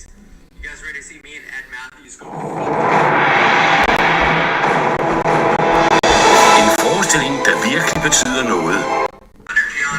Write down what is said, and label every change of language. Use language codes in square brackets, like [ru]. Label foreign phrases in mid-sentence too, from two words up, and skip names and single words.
[en] You guys ready to see me and Ed Matthews go? [da] En forestilling, der virkelig betyder noget. [en] Energy on.